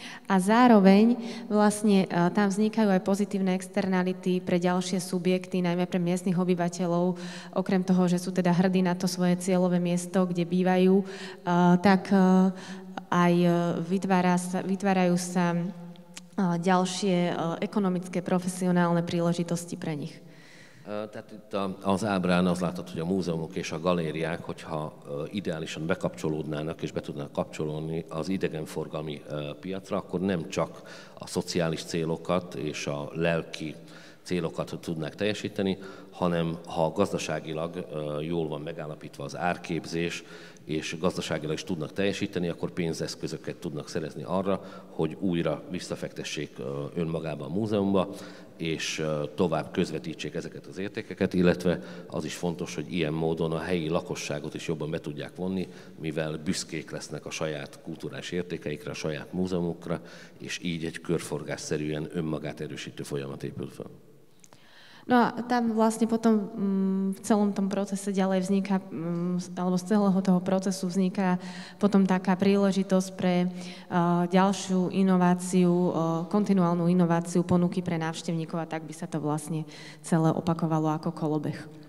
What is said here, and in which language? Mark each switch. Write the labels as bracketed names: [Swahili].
[Slovak] A zároveň vlastne tam vznikajú aj pozitívne externality pre ďalšie subjekty, najmä pre miestnych obyvateľov, okrem toho, že sú teda hrdí na to svoje cieľové miesto, kde bývajú, tak aj vytvárajú sa ďalšie ekonomické, profesionálne príležitosti pre nich. [Hungarian] Tehát itt az ábrán az látható, hogy a múzeumok és a galériák, hogyha ideálisan bekapcsolódnának és be tudnának kapcsolódni az idegenforgalmi piacra, akkor nem csak a szociális célokat és a lelki célokat tudnák teljesíteni, hanem ha gazdaságilag jól van megállapítva az árképzés, és gazdaságilag is tudnak teljesíteni, akkor pénzeszközöket tudnak szerezni arra, hogy újra visszafektessék önmagába a múzeumba, és tovább közvetítsék ezeket az értékeket, illetve az is fontos, hogy ilyen módon a helyi lakosságot is jobban be tudják vonni, mivel büszkék lesznek a saját kulturális értékeikre, a saját múzeumukra, és így egy körforgásszerűen önmagát erősítő folyamat épül fel. [Slovak] No a tam vlastne potom v celom tom procese ďalej vzniká, alebo z celého toho procesu vzniká potom taká príležitosť pre ďalšiu inováciu, kontinuálnu inováciu ponuky pre návštevníkov a tak by sa to vlastne celé opakovalo ako kolobeh.